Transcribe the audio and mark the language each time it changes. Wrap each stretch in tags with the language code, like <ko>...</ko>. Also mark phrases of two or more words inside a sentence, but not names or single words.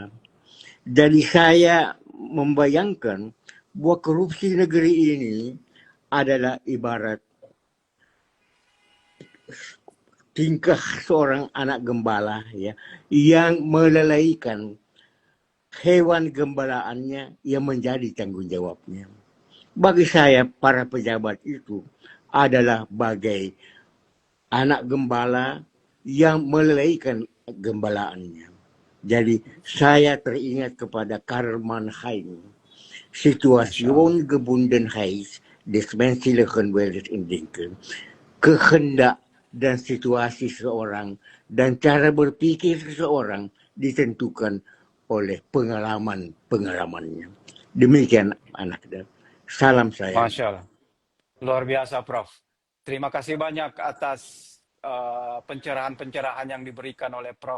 <id>Jadi saya membayangkan bahwa korupsi negeri ini adalah ibarat tingkah seorang anak gembala, ya, yang melalaikan hewan gembalaannya yang menjadi tanggung jawabnya. Bagi saya, para pejabat itu adalah bagai anak gembala yang melalaikan gembalaannya. Jadi saya teringat kepada Karl Mannheim.</id> <ar>ما شاء الله.</ar> <de>Situation Gebundenheit des menschlichen Wesens in Denken.</de> <id>Kehendak dan situasi seseorang dan cara berpikir seseorang ditentukan oleh pengalaman-pengalamannya. Demikian anak dan salam sayang.</id> <ar>ما شاء الله.</ar> <id>Luar biasa, Prof. Terima kasih banyak atas pencerahan-pencerahan yang diberikan oleh Prof.</id>